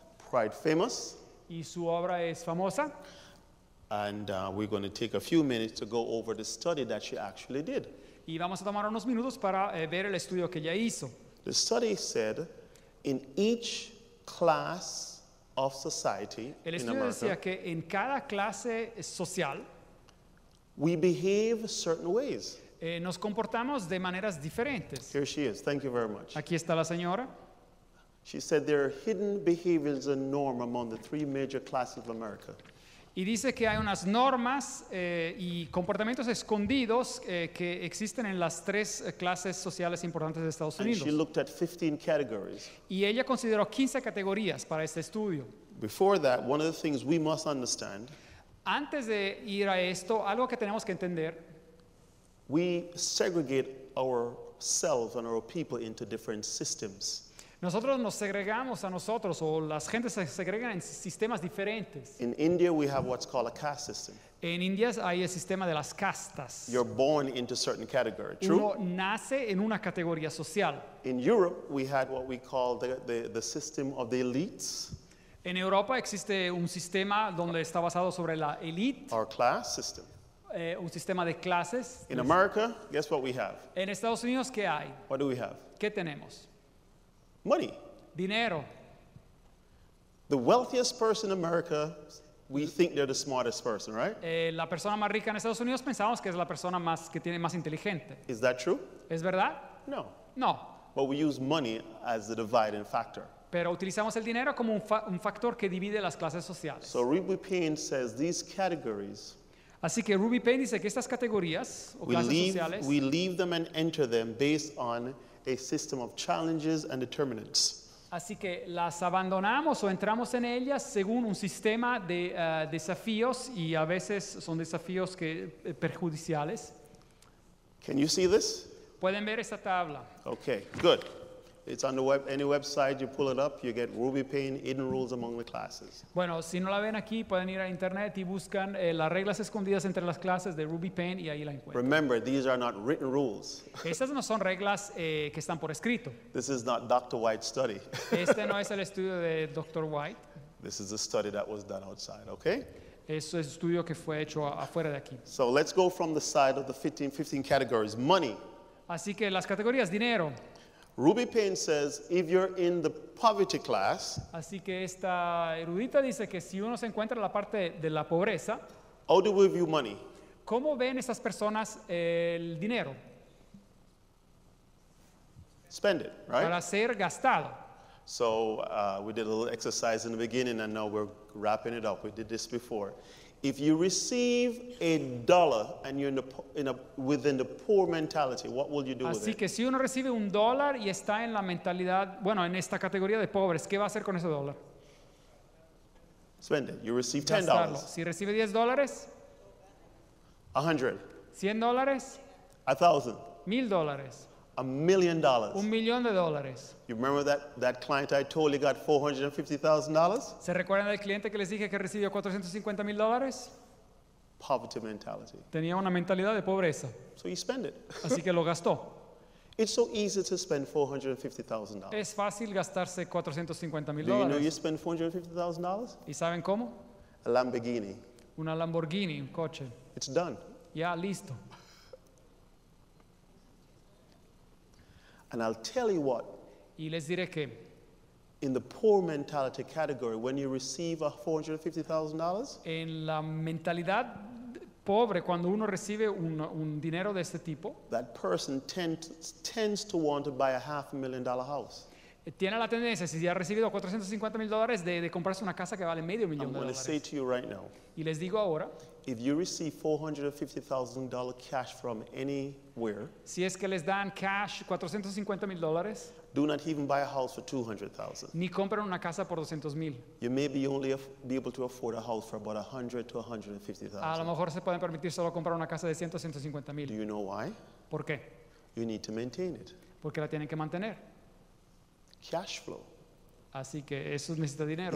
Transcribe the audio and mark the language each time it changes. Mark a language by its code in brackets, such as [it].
[en] quite famous. [es] y su obra es famosa. [en] And we're going to take a few minutes to go over the study that she actually did. [es] Y vamos a tomar unos minutos para ver el estudio que ella hizo. [en] The study said in each class of society [es] El [en] in [es] estudio decía [en] America, [es] que en cada clase social [en] we behave certain ways. [es] nos comportamos de maneras diferentes. [en] Here she is. Thank you very much. [es] Aquí está la señora. [en] She said there are hidden behaviors and norm among the three major classes of America. [es] Y dice que hay unas normas y comportamientos escondidos que existen en las tres clases sociales importantes de Estados [en] And [es] Unidos. [en] she looked at 15 categories. [es] Y ella consideró 15 categorías para este estudio. [en] Before that, one of the things we must understand, [es] Antes de ir a esto, algo que tenemos que entender, [en] we segregate ourselves and our people into different systems. [es] nosotros nos segregamos a nosotros, o las gentes se segregan en sistemas diferentes. [en] In India, we have what's called a caste system. [es] En India hay el sistema de las castas. [en] You're born into certain category, true? [es] Uno nace en una categoría social. [en] In Europe, we had what we call the system of the elites, [es] En Europa existe un sistema donde está basado sobre la élite, [en] our class system. [es] un sistema de clases. [en] In America, guess what we have? [es] En Estados Unidos, ¿qué hay? [en] What do we have? [es] ¿Qué tenemos? [en] Money. [es] Dinero. [en] The wealthiest person in America, we think they're the smartest person, right? [es] La persona más rica en Estados Unidos pensamos que es la persona que tiene más inteligente. [en] Is that true? [es] ¿Es verdad? [en] No. [es] No. [en] But we use money as the dividing factor. [es] Pero utilizamos el dinero como un factor que divide las clases sociales. [en] So Ruby Payne says these categories, [es] Así que Ruby Payne dice que estas categorías o clases sociales [en] we leave them and enter them based on a system of challenges and determinants. [es] Así que las abandonamos o entramos en ellas según un sistema de desafíos, y a veces son desafíos perjudiciales. [en] Can you see this? [es] Pueden ver esta tabla. [en] Okay, good. It's on the web, any website, you pull it up, you get Ruby Payne, hidden rules among the classes. [es] Bueno, si no la ven aquí, pueden ir a internet y buscan las reglas escondidas entre las clases de Ruby Payne, y ahí la encuentran. [en] Remember, these are not written rules. [es] Estas no son reglas que están por escrito. [en] This is not Dr. White's study. [es] Este no es el estudio de Dr. White. [en] This is a study that was done outside, okay? [es] Es un estudio que fue hecho afuera de aquí. [en] So let's go from the side of the 15 categories. Money. [es] Así que las categorías, dinero. [en] Ruby Payne says if you're in the poverty class, [es] Así que esta erudita dice que si uno se encuentra en la parte de la pobreza, [en] how do we view money? [es] ¿cómo ven estas personas el dinero? [en] Spend it, right? [es] Para ser gastado. [en] So we did a little exercise in the beginning, and now we're wrapping it up. We did this before. If you receive $1 and you're within the poor mentality, what will you do with [es] Así [en] it? [es] que si uno recibe $1 y está en la mentalidad, bueno, en esta categoría de pobres, ¿qué va a hacer con ese dólar? [en] Spend it. You receive [es] Gastarlo. [en] $10, [es] Si recibe $10, [en] $100, [es] $100, [en] $1,000, [es] $1,000, [en] $1 million. [es] $1,000,000. [en] You remember that client I told you got $450,000? [es] ¿Se recuerdan del cliente que les dije que recibió $450,000? [en] Poverty mentality. [es] Tenía una mentalidad de pobreza, [en] So you spend it. [es] así que lo gastó. [en] It's so easy to spend $450,000. [es] Es fácil gastarse $450,000. [en] Do you know you spend $450,000? [es] ¿Y saben cómo? [en] A Lamborghini. [es] Una Lamborghini, un coche. [en] It's done. [es] Ya, listo. [en] And I'll tell you what, [es] Y les diré que [en] in the poor mentality category, when you receive a $450,000, [es] en la mentalidad pobre, cuando uno recibe un dinero de este tipo, [en] that person tends to want to buy a $500,000 house. [es] tiene la tendencia, si ya ha recibido $450,000, de comprarse una casa que vale $500,000 [en] I'm going to say [es] dólares. [en] to you right now, [es] Y les digo ahora, [en] if you receive $450,000 cash from anywhere, [es] si es que les dan cash $450,000, [en] do not even buy a house for $200,000. [es] ni compran una casa por $200,000. [en] You may be only be able to afford a house for about $100,000 to [es] A lo [en] $150,000. [es] mejor se pueden permitir solo comprar una casa de 100 o 150,000. [en] you know why? [es] ¿Por qué? [en] You need to maintain it. [es] Porque la tienen que mantener. [en] Cash flow. [es] Así que eso necesita dinero.